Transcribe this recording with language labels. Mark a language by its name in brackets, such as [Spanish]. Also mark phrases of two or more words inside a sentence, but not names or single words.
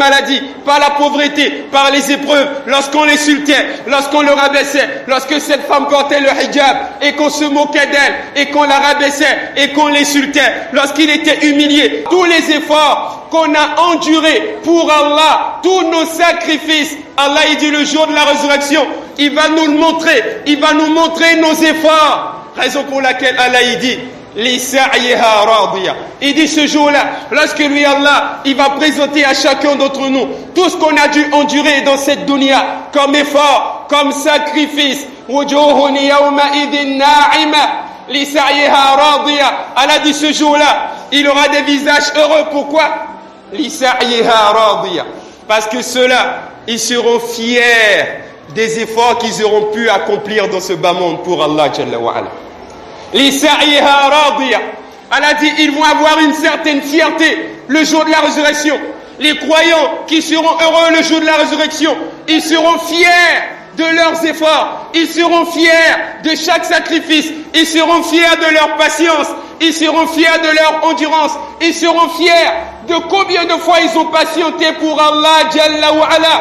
[French] maladie, par la pauvreté, par les épreuves, lorsqu'on l'insultait, lorsqu'on le rabaissait, lorsque cette femme portait le hijab et qu'on se moquait d'elle et qu'on la rabaissait et qu'on l'insultait, lorsqu'il était humilié, tous les efforts qu'on a endurés pour Allah, tous nos sacrifices, Allah il dit le jour de la résurrection, il va nous le montrer, il va nous montrer nos efforts, raison pour laquelle Allah il dit [Arabic] لسعيها راضية. [French] Il dit ce jour-là, lorsque lui Allah, il va présenter à chacun d'entre nous tout ce qu'on a dû endurer dans cette dunya comme effort, comme sacrifice. [Arabic] وجوه يومئذ ناعمة لسعيها راضية. [French] Allah dit ce jour-là, il aura des visages heureux. [Arabic] Pourquoi? لسعيها راضية. [French] Parce que ceux-là, ils seront fiers des efforts qu'ils auront pu accomplir dans ce bas monde pour Allah [Arabic] جل وعلا. Les سعيها راضية. [French] Allah dit, ils vont avoir une certaine fierté le jour de la résurrection. Les croyants qui seront heureux le jour de la résurrection, ils seront fiers de leurs efforts, ils seront fiers de chaque sacrifice, ils seront fiers de leur patience, ils seront fiers de leur endurance, ils seront fiers de combien de fois ils ont patienté pour Allah [Arabic] جل وعلا.